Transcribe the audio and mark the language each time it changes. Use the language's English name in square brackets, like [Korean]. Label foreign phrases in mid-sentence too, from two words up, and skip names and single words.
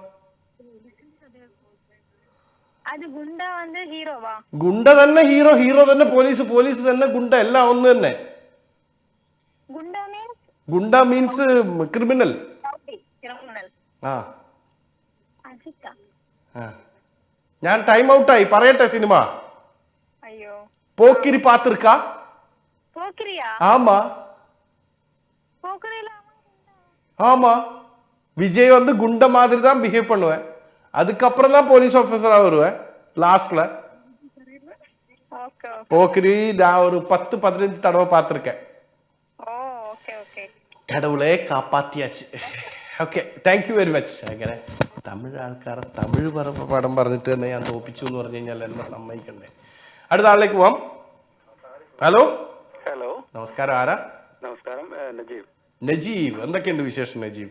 [Malayalam] ഗുണ്ട തന്നെ ഹീറോ തന്നെ പോലീസ് തന്നെ ഗുണ്ട, എല്ലാം ഒന്ന് തന്നെ. ഗുണ്ട [English] means criminal. [Malayalam] ഞാൻ ടൈം ഔട്ടായി, പറയട്ടെ സിനിമ. [Tamil] പോക്കിരി പാത്തിருக்கா? ஆமா. விஜய் வந்து குண்ட மாதிரி தான் பிஹேவ் பண்ணுவேன். அதுக்கப்புறம் தான் [English] police officera [Tamil] வருவேன் லாஸ்ட்ல. போக்கிரி நான் ஒரு 10-15 தடவை பார்த்திருக்கேன். கடவுளே കാപ്പാത്തിയാച്ച്. [English] okay, thank you very much. [Malayalam] അങ്ങനെ തമിഴ് ആൾക്കാരെ തമിഴ് പടം പറഞ്ഞിട്ട് തന്നെ ഞാൻ തോപ്പിച്ചു എന്ന് പറഞ്ഞു കഴിഞ്ഞാൽ എന്നെ സമ്മതിക്കണ്ടേ. അടുത്ത ആളിലേക്ക് പോവാം. ഹലോ. നമസ്കാരം. ആരാ? നമസ്കാരം, നജീബ്. എന്തൊക്കെയുണ്ട് വിശേഷം നജീബ്?